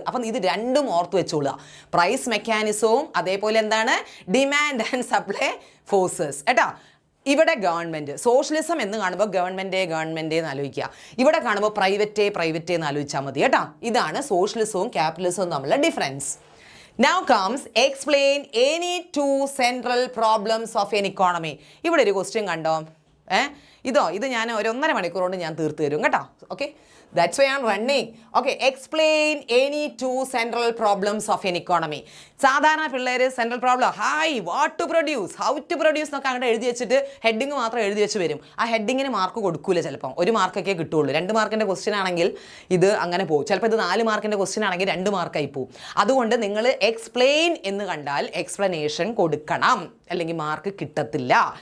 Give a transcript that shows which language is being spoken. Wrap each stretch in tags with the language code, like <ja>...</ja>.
<ml>അപ്പം ഇത് രണ്ടും ഓർത്ത് വെച്ചോളുക. പ്രൈസ് മെക്കാനിസവും അതേപോലെ എന്താണ് ഡിമാൻഡ് ആൻഡ് സപ്ലൈ ഫോഴ്സസ് കേട്ടോ. ഇവിടെ ഗവൺമെൻറ് സോഷ്യലിസം എന്ന് കാണുമ്പോൾ ഗവൺമെൻറ് എന്ന് ആലോചിക്കുക. ഇവിടെ കാണുമ്പോൾ പ്രൈവറ്റ് എന്ന് ആലോചിച്ചാൽ മതി കേട്ടോ. ഇതാണ് സോഷ്യലിസവും ക്യാപിറ്റലിസവും തമ്മിലുള്ള difference.</ml> <en>Now comes explain any two central problems of an economy.</en> <ml>ഇവിടെ ഒരു ക്വസ്റ്റ്യൻ കണ്ടോ? ഇത് ഞാൻ ഒരു 1.5 മണിക്കൂർ കൊണ്ട് ഞാൻ തീർത്ത് തരും കേട്ടോ.</ml> <en>Okay, that's why I'm running. Okay, explain any two central problems of an economy.</en> <ml>സാധാരണ പിള്ളേർ central problem what to produce, how to produce എന്നൊക്കെ അങ്ങോട്ട് എഴുതി വെച്ചിട്ട് ഹെഡിങ് മാത്രം എഴുതി വെച്ച് വരും. ആ ഹെഡിങ്ങിന് മാർക്ക് കൊടുക്കൂല. ചിലപ്പം 1 മാർക്കൊക്കെ കിട്ടുള്ളൂ. 2 മാർക്കിൻ്റെ ക്വസ്റ്റ്യൻ ആണെങ്കിൽ ഇത് അങ്ങനെ പോകും. ചിലപ്പോൾ ഇത് 4 മാർക്കിൻ്റെ ക്വസ്റ്റ്യൻ ആണെങ്കിൽ 2 മാർക്കായി പോകും. അതുകൊണ്ട് നിങ്ങൾ എക്സ്പ്ലെയിൻ എന്ന് കണ്ടാൽ എക്സ്പ്ലനേഷൻ കൊടുക്കണം, അല്ലെങ്കിൽ മാർക്ക് കിട്ടത്തില്ല.</ml>